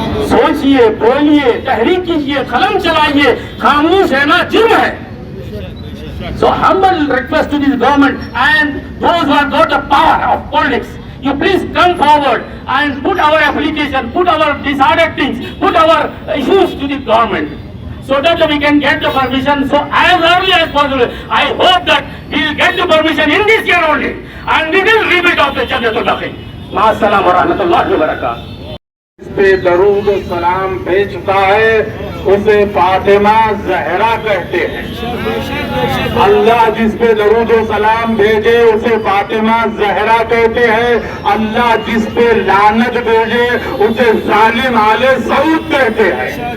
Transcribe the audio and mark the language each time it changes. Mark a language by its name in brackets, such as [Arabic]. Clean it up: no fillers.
[Hindi] सोचिए, बोलिए, तहरीक कीजिए, कलम चलाइए, खामोश रहना जुर्म है। [English] So humble request to this government and those who have got the power of politics, you please come forward and put our application, put our desired things, put our issues to the government, so that we can get the permission. So as early as possible, I hope that we will get the permission in this year only, and we will rebuild of the Jannatul Baqi. [Arabic] Ma'assalam wa rahmatullahi wa barakatuh. [Hindi] इस पे दरूद सलाम भेजता है उसे फातिमा जहरा कहते हैं। अल्लाह जिस पे दरूद सलाम भेजे उसे फातिमा जहरा कहते हैं। अल्लाह जिस पे लानत भेजे उसे जालिम आले सऊद कहते हैं।